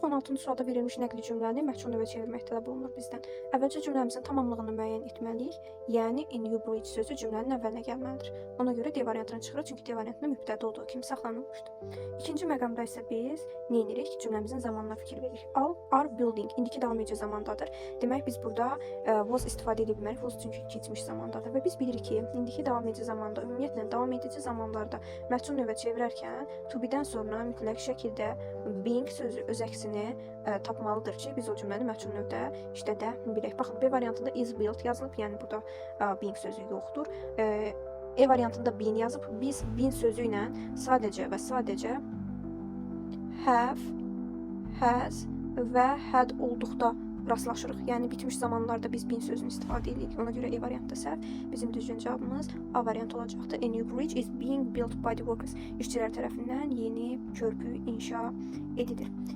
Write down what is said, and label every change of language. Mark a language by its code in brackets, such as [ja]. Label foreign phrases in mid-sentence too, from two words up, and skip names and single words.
[az] 16-cı sualda verilmiş nəqli cümləni məhsul növə çevirmək tələb olunur bizdən. Əvvəlcə cümləmizin tamamlığını müəyyən etməliyik. Yəni [en] in Newbridge [az] sözü cümlənin əvvəlinə gəlməlidir. Ona görə D variantını çıxırıq, çünki D variantında mübtəda olduğu kimi saxlanılmışdır. İkinci məqamda isə biz nə edirik? Cümləmizin zamanına fikir veririk. [en] All are building. [az] İndiki davam edici zamandadır. Demək biz burada was istifadə edə bilmərik. Was çünki keçmiş zamandadır və biz bilirik ki, indiki davam edici zamanda, ümumiyyətlə davam edici zamanlarda məhsul növə çevirərkən [en] to be- [az] dən sonra mütləq şəkildə being sözü öz əksini tapmalıdır ki, biz o cümləni məhsul növdə işlədə bilək. Baxın, B variantında [en] is built [az] yazılıb, yəni burada being sözü yoxdur. E variantında been yazıb, biz been sözü ilə sadəcə və sadəcə have, has və had olduqda rastlaşırıq. Yəni bitmiş zamanlarda biz been sözünü istifadə edirik. Ona görə E variantda səhv. Bizim düzgün cavabımız A variantı olacaqdır. [en] A new bridge is being built by the workers. [az] İşçilər tərəfindən yeni körpü inşa edilir.